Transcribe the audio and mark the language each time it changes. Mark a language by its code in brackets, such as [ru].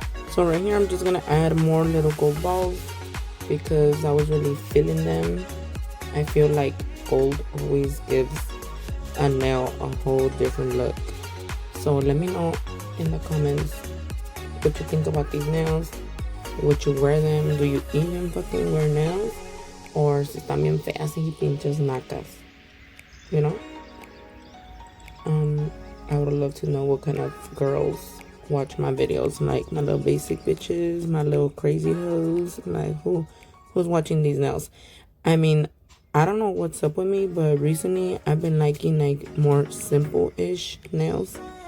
[en] So right here I'm just gonna add more little gold balls because I was really feeling them. I feel like gold always gives a nail a whole different look. So let me know in the comments what you think about these nails. Would you wear them? Do you even fucking wear nails? [es] Or si están bien feas y pinches nacas, [en] you know? I would love to know what kind of girls watch my videos, like my little basic bitches, my little crazy hoes, like who's watching these nails? I mean, I don't know what's up with me, but recently I've been liking like more simple-ish nails.